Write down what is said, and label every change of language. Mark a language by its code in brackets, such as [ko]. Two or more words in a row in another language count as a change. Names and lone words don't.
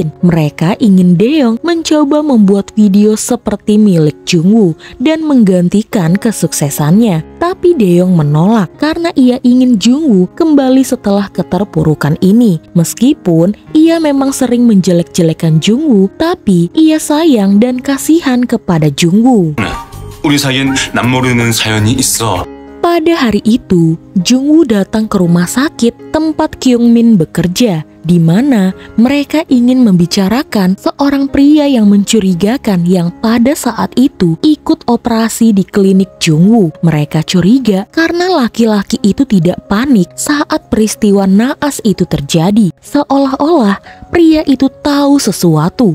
[id] Mereka ingin Dae-yong mencoba membuat video seperti milik Jungwoo dan menggantikan kesuksesannya. Tapi Dae-yong menolak karena ia ingin Jungwoo kembali setelah keterpurukan ini. Meskipun ia memang sering menjelek-jelekan Jungwoo, tapi ia sayang dan kasihan kepada Jungwoo. [ko] 우리 사이엔 남모르는 사연이 있어. [id] Pada hari itu, Jungwoo datang ke rumah sakit tempat Kyungmin bekerja, di mana mereka ingin membicarakan seorang pria yang mencurigakan yang pada saat itu ikut operasi di klinik Jungwoo. Mereka curiga karena laki-laki itu tidak panik saat peristiwa naas itu terjadi, seolah-olah pria itu tahu sesuatu.